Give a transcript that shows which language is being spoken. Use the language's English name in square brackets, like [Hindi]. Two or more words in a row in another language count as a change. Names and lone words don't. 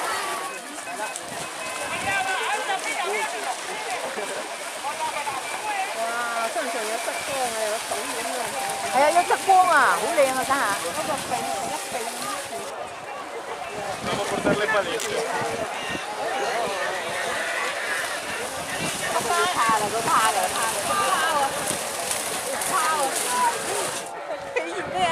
[Cantonese] 哇！身上有側光啊，有手影啊。係啊，有側光啊，好靚啊，家下。嗰個鼻一鼻。 [Italian] Devo portare le palette. [Cantonese] 怕啦，佢怕啦，企業咩啊？